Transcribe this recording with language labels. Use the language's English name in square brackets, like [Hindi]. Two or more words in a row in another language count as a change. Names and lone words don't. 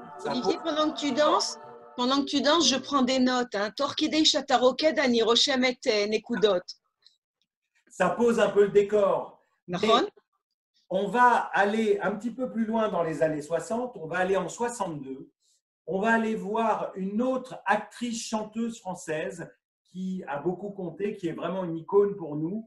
[French] Olivier, pendant que tu danses, je prends des notes. Hein. [Hebrew] תוך כדי שאתה רוקד, אני רושמת נקודות. [French] Ça pose un peu le décor. [Hebrew] נכון? [French] On va aller un petit peu plus loin dans les années 60, on va aller en 62. On va aller voir une autre actrice chanteuse française qui a beaucoup compté, qui est vraiment une icône pour nous.